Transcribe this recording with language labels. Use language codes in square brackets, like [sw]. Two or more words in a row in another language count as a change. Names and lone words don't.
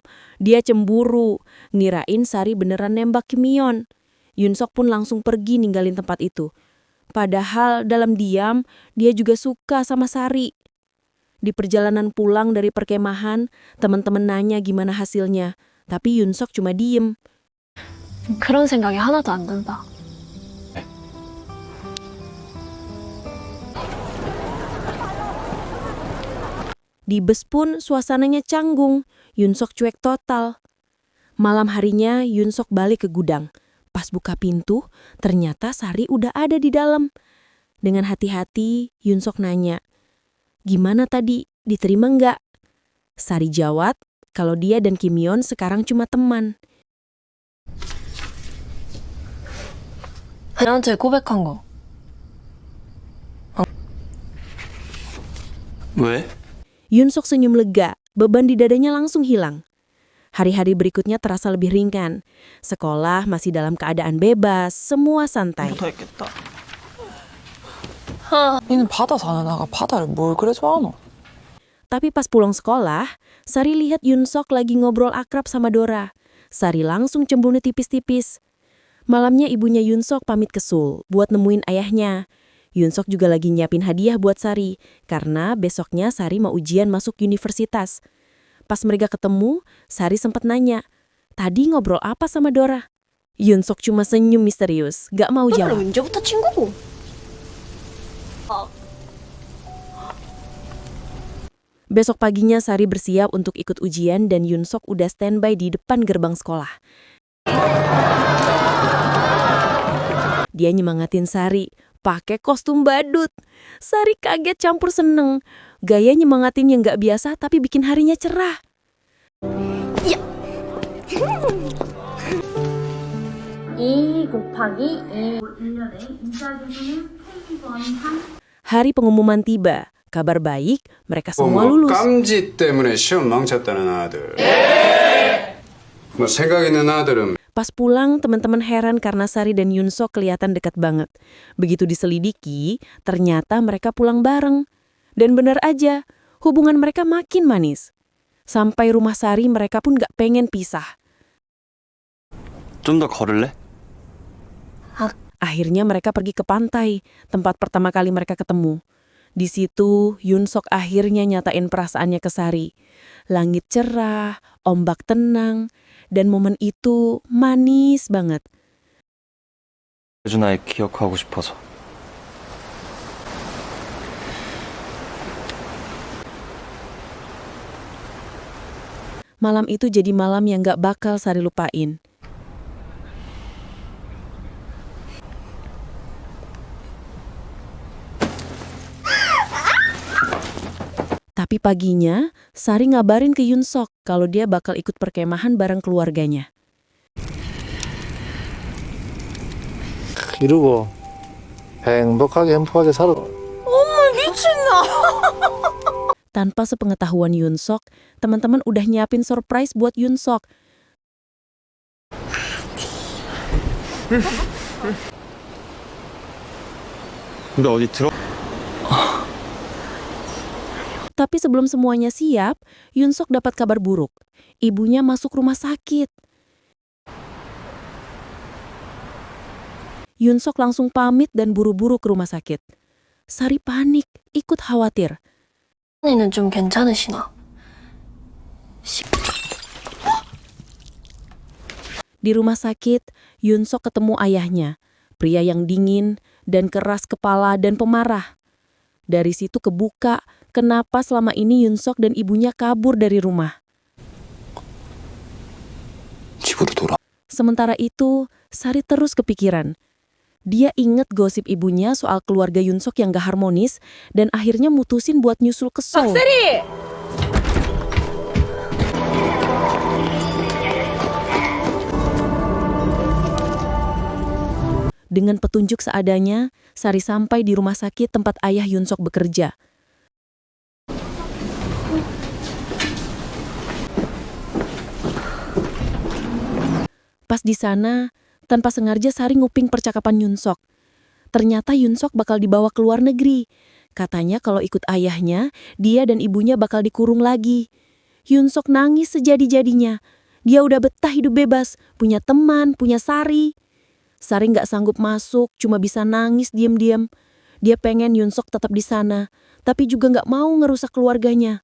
[id] Dia cemburu, ngirain Sari beneran nembak Kim Yeon. Yunsok pun langsung pergi ninggalin tempat itu. Padahal dalam diam, dia juga suka sama Sari. Di perjalanan pulang dari perkemahan, teman-teman nanya gimana hasilnya. Tapi Yunsok cuma diem. [ko] 그런 생각이 하나도 안 든다. [id] Di bus pun suasananya canggung. Yunsok cuek total. Malam harinya Yunsok balik ke gudang. Pas buka pintu, ternyata Sari udah ada di dalam. Dengan hati-hati, Yunsok nanya, "Gimana tadi? Diterima nggak?" Sari jawab, kalau dia dan Kim Yeon sekarang cuma teman. [ko] 나한테 고백한 거. 왜? [id] Yunsok senyum lega, beban di dadanya langsung hilang. Hari-hari berikutnya terasa lebih ringan. Sekolah masih dalam keadaan bebas, semua santai. [ko] 못하겠다. 니는 바다 사는 아가 바다를 뭘 그래 좋아하노? [id] Tapi pas pulang sekolah, Sari lihat Yunsok lagi ngobrol akrab sama Dora. Sari langsung cemburu tipis-tipis. Malamnya ibunya Yunsok pamit ke Seoul buat nemuin ayahnya. Yunsok juga lagi nyiapin hadiah buat Sari, karena besoknya Sari mau ujian masuk universitas. Pas mereka ketemu, Sari sempat nanya, "Tadi ngobrol apa sama Dora?" Yunsok cuma senyum misterius, gak mau jawab. [ko] 언제부터 친구고? [id] Besok paginya Sari bersiap untuk ikut ujian dan Yunsok udah standby di depan gerbang sekolah. Dia nyemangatin Sari, pakai kostum badut. Sari kaget campur seneng. Gaya nyemangatin yang gak biasa tapi bikin harinya cerah. Hari pengumuman tiba. Kabar baik, mereka semua lulus. [ko] 깜지 때문에 시험 망쳤다는 아들. 뭐 생각 있는 아들은 [id] Pas pulang, teman-teman heran karena Sari dan Yunsok kelihatan dekat banget. Begitu diselidiki, ternyata mereka pulang bareng. Dan benar aja, hubungan mereka makin manis. Sampai rumah Sari, mereka pun gak pengen pisah. [ko] 좀 더 걸을래? [id] Akhirnya mereka pergi ke pantai, tempat pertama kali mereka ketemu. Di situ, Yoon Sok akhirnya nyatain perasaannya ke Sari. Langit cerah, ombak tenang, dan momen itu manis banget. [ko] 유준아의 기억하고 싶어서. [id] Malam itu jadi malam yang gak bakal Sari lupain. Tapi paginya, Sari ngabarin ke Yoon Sok kalau dia bakal ikut perkemahan bareng keluarganya. [ko] 이루고 행복하게 살아. [id] Tanpa sepengetahuan Yoon Sok, teman-teman udah nyiapin surprise buat Yoon Sok. [ko] 근데 어디 들어? [id] Tapi sebelum semuanya siap, Yoon Sok dapat kabar buruk. Ibunya masuk rumah sakit. Yoon Sok langsung pamit dan buru-buru ke rumah sakit. Sari panik, ikut khawatir. [ko] 언니는 좀 괜찮으시나? [id] Di rumah sakit, Yoon Sok ketemu ayahnya, pria yang dingin dan keras kepala dan pemarah. Dari situ kebuka kenapa selama ini Yoon Sok dan ibunya kabur dari rumah. [ko] 집으로 돌아. [id] Sementara itu, Sari terus kepikiran. Dia inget gosip ibunya soal keluarga Yoon Sok yang gak harmonis dan akhirnya mutusin buat nyusul ke Seoul. Dengan petunjuk seadanya, Sari sampai di rumah sakit tempat ayah Yoon Sok bekerja. Pas di sana, tanpa sengaja Sari nguping percakapan Yoon Sok. Ternyata Yoon Sok bakal dibawa ke luar negeri. Katanya kalau ikut ayahnya, dia dan ibunya bakal dikurung lagi. Yoon Sok nangis sejadi-jadinya. Dia udah betah hidup bebas, punya teman, punya Sari. Sari nggak sanggup masuk, cuma bisa nangis diam-diam. Dia pengen Yoon Sok tetap di sana, tapi juga nggak mau ngerusak keluarganya.